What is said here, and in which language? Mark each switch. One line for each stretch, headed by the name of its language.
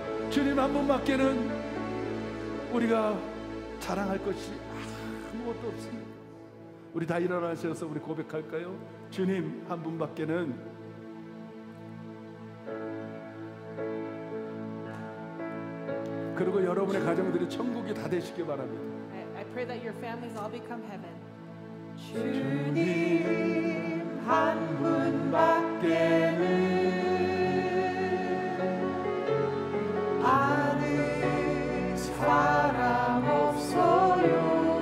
Korean: 주님 한 분밖에는 우리가 자랑할 것이 아무것도 없습니다. 우리 다 일어나셔서 우리 고백할까요? 주님 한 분밖에는 그리고 여러분의 가정들이 천국이 다 되시기 바랍니다.
English: I pray that your families all become heaven.
Korean: 주님 한 분밖에는 아는 사람 없어요.